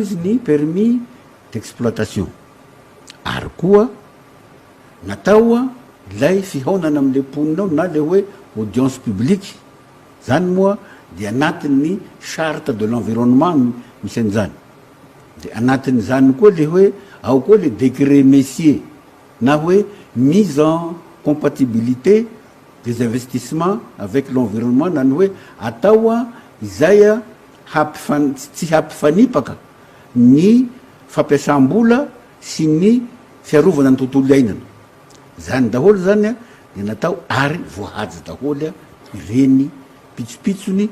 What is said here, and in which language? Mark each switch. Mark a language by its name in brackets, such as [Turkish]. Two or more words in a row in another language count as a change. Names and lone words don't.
[Malagasy] izy ny [French] permis d'exploitation [Malagasy] ary koa natao a lay fihaonana am'le ponina ao na le hoe [French] audience publique [Malagasy] zany moa dia anatin'ny [French] charte de l'environnement [Malagasy] misy an'izany de anatin'izany koa le hoe ao koa le [French] décret messier [Malagasy] na hoe [French] mise en compatibilité des investissements avec l'environnement [Malagasy] nany hoe atao a izay a tsy hampifanipaka ny fampiasam-bola sy ny fiarovana ny tontolo iainana zany daholo zany a de natao ary voahaja daholo a ireny pitsopitsony